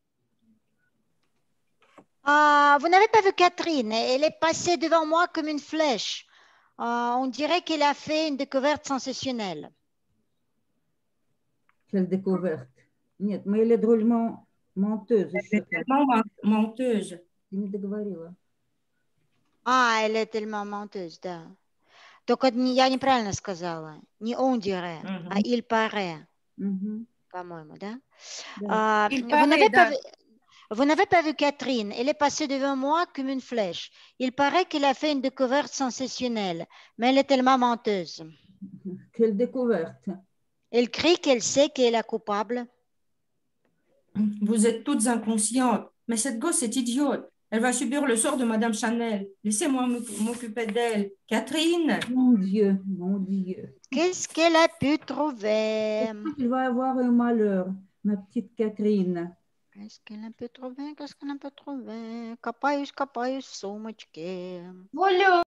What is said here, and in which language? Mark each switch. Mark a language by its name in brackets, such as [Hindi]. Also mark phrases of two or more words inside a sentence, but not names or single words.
[French] Ah, vous n'avez pas vu Catherine, elle est passée devant moi comme une flèche. On dirait qu'elle a fait une découverte sensationnelle. Quelle découverte. Нет, mais elle est drôlement menteuse. Elle est tellement menteuse. [Russian] Ты не договорила. [French] Ah, elle est tellement menteuse, [Russian] да. Только я неправильно сказала. [French] Не on dirait, а il paraît, [Russian] по-моему, да? Да. [French] Vous n'avez pas vu Catherine, elle est passée devant moi comme une flèche. Il paraît qu'elle a fait une découverte sensationnelle, mais elle est tellement menteuse. Quelle découverte. Elle crie qu'elle sait qu'elle est coupable. Vous êtes toutes inconscientes, mais cette gosse est idiote. Elle va subir le sort de Madame Chanel. Laissez-moi m'occuper d'elle. Catherine! Mon Dieu, mon Dieu. Qu'est-ce qu'elle a pu trouver? Il va avoir un malheur, ma petite Catherine. Qu'est-ce qu'elle a pu trouver? Qu'est-ce qu'elle a pu trouver? [Russian] Копаюсь, копаюсь в сумочке. [French] Voilà.